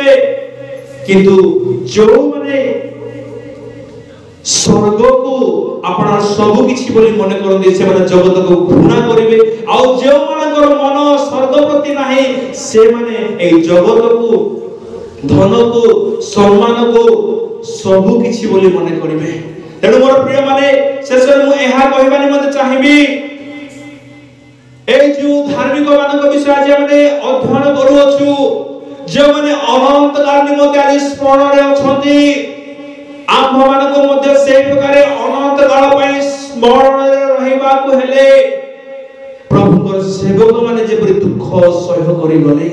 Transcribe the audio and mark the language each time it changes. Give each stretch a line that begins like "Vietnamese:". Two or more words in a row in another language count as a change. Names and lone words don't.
Odia: କିନ୍ତୁ ଯେଉଁମାନେ ସ୍ୱର୍ଗକୁ ଆପଣ ସବୁ କିଛି ବୋଲି ମନେ କରନ୍ତି, ସେମାନେ ଜଗତକୁ ଘୃଣା କରିବେ। ଆଉ ଯେଉଁମାନଙ୍କର ମନ ସ୍ୱର୍ଗ ପ୍ରତି ନାହିଁ, ସେମାନେ এই ଜଗତକୁ, ଧନକୁ, ସମ୍ମାନକୁ ସବୁ କିଛି ବୋଲି ମନେ କରିବେ। ତେଣୁ ମୋର ପ୍ରିୟ ମାନେ, ଶେଷରେ ମୁଁ ଏହା କହିବା ନିମନ୍ତେ ଚାହିଁବି, ଏଇ ଯେ ଧାର୍ମିକ ମାନଙ୍କ ବିଷୟ ଆଜି ଆମେ ଅଧ୍ୟୟନ କରୁଅଛୁ, ଯେଉଁମାନେ ଅନନ୍ତ କାଳ ନିମନ୍ତେ ଆଜି ସ୍ମରଣରେ ଅଛନ୍ତି, ଆମ୍ଭମାନଙ୍କ ମଧ୍ୟ ସେହି ପ୍ରକାର ଅନନ୍ତ କାଳ ପାଇଁ ସ୍ମରଣରେ ରହିବାକୁ ହେଲେ ପ୍ରଭୁଙ୍କର ସେବକ ମାନେ ଯେପରି ଦୁଃଖ ସହ୍ୟ କରିଗଲେ।